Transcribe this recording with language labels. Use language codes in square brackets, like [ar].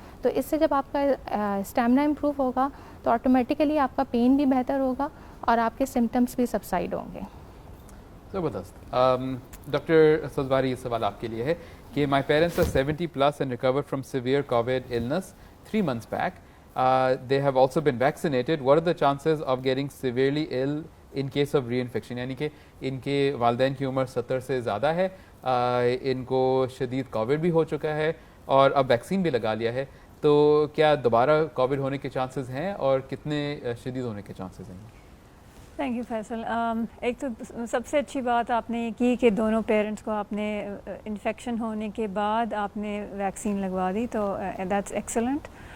[ur] تو اس سے جب آپ کا اسٹیمنا امپروو ہوگا تو آٹومیٹیکلی آپ کا پین بھی بہتر ہوگا اور آپ کے سمٹمس بھی سبسائڈ ہوں گے. زبردست. ڈاکٹر سزواری, یہ سوال آپ کے لیے ہے کہ [en] My parents are 70+ and recovered from severe covid illness 3 months back. They have also been vaccinated. What are the chances of getting severely ill in case of reinfection? [ur] یعنی کہ ان کے والدین کی عمر 70 سے زیادہ ہے, ان کو شدید کووڈ بھی ہو چکا ہے اور اب ویکسین بھی لگا لیا ہے, تو کیا دوبارہ کووڈ ہونے کے چانسز ہیں اور کتنے شدید ہونے کے چانسز ہیں؟ Thank you Faisal. ایک تو سب سے اچھی بات آپ نے یہ کی کہ دونوں پیرنٹس کو آپ نے انفیکشن ہونے کے بعد آپ نے ویکسین لگوا دی, تو [en] That's excellent.